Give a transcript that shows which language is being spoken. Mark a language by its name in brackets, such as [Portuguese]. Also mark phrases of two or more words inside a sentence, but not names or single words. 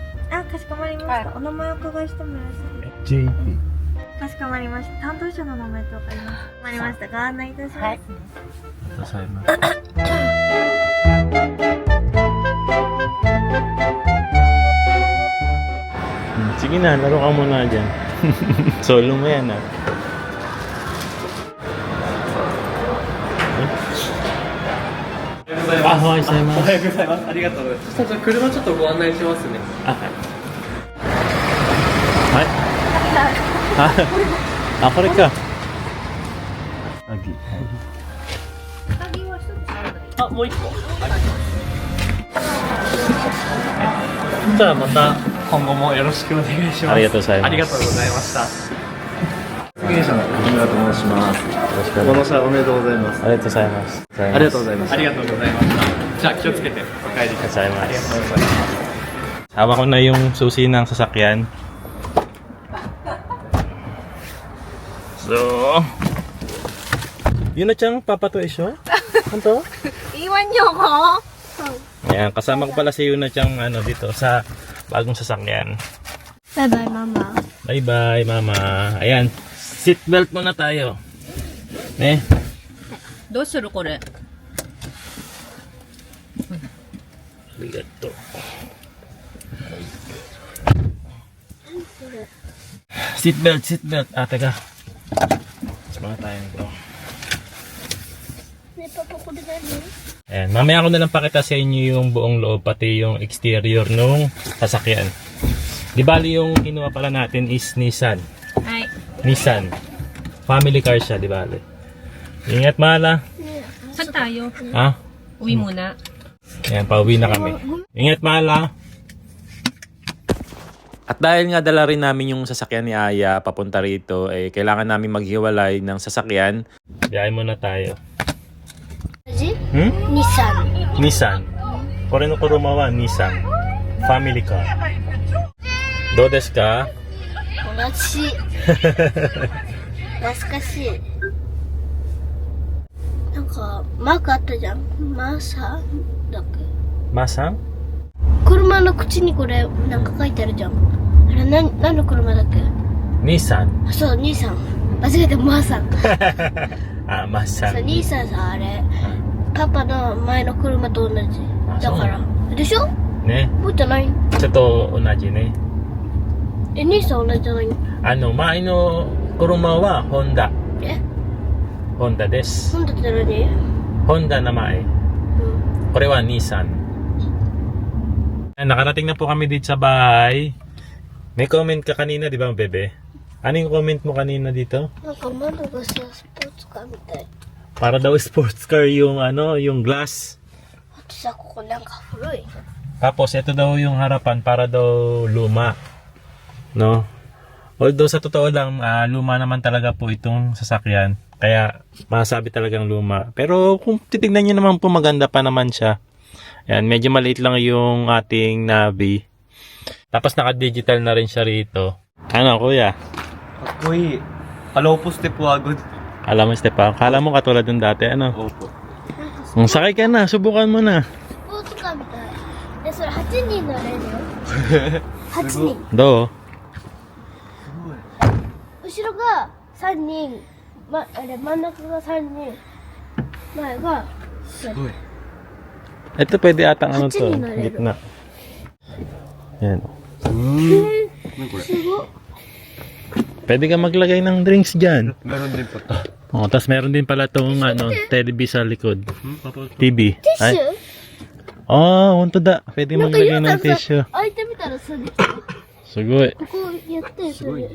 [Japanese] あ、かしこまりました。お名前をお伺いしてもよろしいですか。 JP。かしこまりました。担当者の名前とわかりますか。わかりました。ご案内いたします。はい。 [Filipino] Sige na, laro ka muna dyan. Solo mo yan ah. [Japanese] おはようございます。おはようございます。ありがとうございます。そしたら車ちょっとご案内しますね。はい。これか。鍵は一つあるのに。あ、もう一個。じゃあまた今後もよろしくお願いします。ありがとうございます。ありがとうございました。責任者の木村と申します。この車おめでとうございます。ありがとうございます。ありがとうございます。ありがとうございました。じゃあ気をつけてお帰りください。ありがとうございます。 [Filipino] Hawak ko na yung susi ng sasakyan. So, Yuna-chan, papato isyo? Ano? Iwan niyo ako. Ayan, kasama ko pala si Yuna-chan dito sa bagong sasakyan. Bye-bye, Mama. Bye-bye, Mama. Ayan, seatbelt muna tayo. [Japanese] Ne? どうするこれ? Arigato. [Filipino] Seatbelt. Teka. Sama tayo nito. Ayan, mamaya ko na lang pakita sa inyo yung buong loob pati yung exterior nung sasakyan. Di bali yung kinuha pala natin is Nissan. Hi. Nissan. [English] Family car [Filipino] siya, di bali. Ingat, Mala. Saan tayo? Ha? Uwi muna. Ayan, pauwi na kami. Ingat, Mala. At dahil nga dala rin namin yung sasakyan ni Aya papunta rito, kailangan namin maghiwalay ng sasakyan. Biyahe muna tayo. Nissan. [Japanese] Kore no kuruma wa Nissan. [English] Family car. [Japanese] どうですか? 懐かしい。なんかマークあったじゃん。マーサーだっけ。 Masang? 車の口にこれなんか書いてあるじゃん。あれ何の車だっけ。 Nissan. あ、そう、兄さん。間違えてマーさん。 Ah, そう、 Masang. 兄さんさ、あれパパの前の車と同じだからでしょ。 Ne? 覚えてない。 Ito と同じね. 兄さん同じじゃない。 Mai no kuruma wa Honda. え、 Honda desu. 本だって何。 Honda na mae. うん。 Kore wa Nissan. [Filipino] Nakarating na po kami dito sa bahay. May comment ka kanina, di ba, bebe? Ano yung comment mo kanina dito? [Japanese] なんか窓がさ、スポーツカーみたい。 [Filipino] Para daw sports car yung yung glass. [Japanese] あとさ、ここなんか古い。 [Filipino] Tapos ito daw yung harapan para daw luma. No? Although sa totoo lang, luma naman talaga po itong sasakyan. Kaya masasabi talagang luma. Pero kung titignan nyo naman po, maganda pa naman siya. Ayan, medyo maliit lang yung ating Navi. Tapos naka-digital na rin siya rito. Ano kuya? Ako'y Alopo step wagod. Alam mo Stepa, kala mo katulad ng dati ano? Opo. Sakay ka na, subukan mo na. [Japanese] スポーツカーみたい。え、それ8人乗れるよ。8人。 Do. 後ろが3人、あれ真ん中が3人、前がすごい。 [Filipino] Ito pwede atang ano to, Hatching na rin. gitna. Yan. [Japanese] 何これ。すごい。 [Filipino] Pwede ka maglagay ng drinks dyan. Meron din pa to. Oh, tapos meron din pala tong ano, television sa likod. TV. [Japanese] ティッシュ Oh、ほんとだ. Pwede なんか [Filipino] maglagay [Japanese] ゆう [Filipino] ng [Japanese] たさ [Filipino] tissue. [Japanese] 開いてみたらさ、できる。すごい. ここやってそれ。